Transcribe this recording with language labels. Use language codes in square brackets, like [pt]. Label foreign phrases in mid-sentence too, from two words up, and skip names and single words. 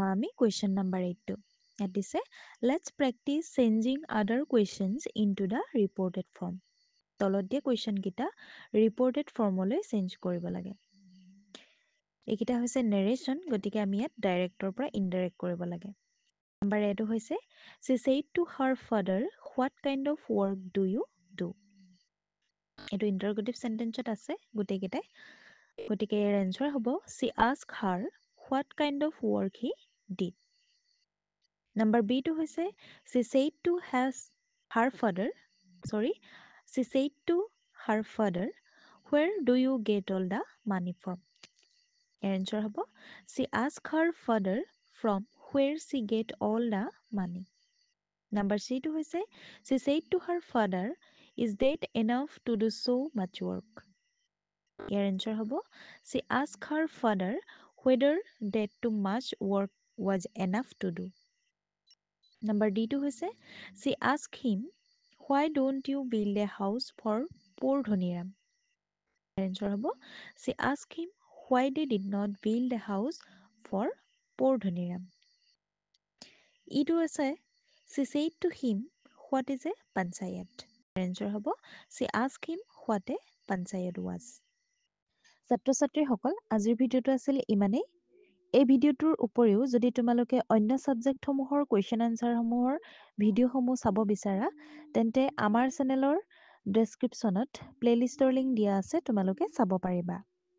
[as] আমি [en] question number [as] 8টো ইয়াত দিছে [en] let's practice changing other questions into the reported form [as] তলত দিয়া কুৱেশ্যনকেইটা ৰিপৰ্টেড ফৰ্মলৈ চেঞ্জ কৰিব লাগে এইকেইটা হৈছে নেৰেশ্যন গতিকে আমি ইয়াত ডাইৰেক্টৰ পৰা ইনডাইৰেক্ট কৰিব লাগে নাম্বাৰ 8 হৈছে [en] she said to her father what kind of work do you do [as] এইটো [en] interrogative sentenceত [as] আছে গুটেকেইটাই গতিকে ইয়াৰ এনসাৰ হ'ব [en] she asked her what kind of work he did [as] নাম্বাৰ B টো হৈছে [en] she said to her father where do you get all the money from [as] ইয়াৰ এনসাৰ হ'ব [en] she asked her father from where she get all the money Number C [as] টো হৈছে [en] she said to her father is that enough to do so much work [as] ইয়াৰ এনসাৰ হ'ব [en] she asked her father whether that too much work was enough to do Number D টো হৈছে she asked him why don't you build a house for poor Dhoniram [as] ইয়াৰ এনসাৰ হ'ব [en] she asked him why they did not build a house for poor Dhoniram [as] ইটো আছে [en] she said to him what is a panchayat [as] answer হ'ব [en] she asked him what a panchayat was [as] ছাত্ৰ ছাত্ৰীসকল আজিৰ ভিডিঅটো আছিল ইমানেই এই ভিডিঅটোৰ উপৰিও যদি তোমালোকে অন্য সাবজেক্টসমূহৰ কোৱেশ্চন আনসাৰসমূহৰ ভিডিঅ'সমূহ চাব বিচাৰা তেন্তে আমাৰ চেনেলৰ ডেছক্ৰিপশ্যনত প্লেলিষ্টৰ লিংক দিয়া আছে তোমালোকে চাব পাৰিবা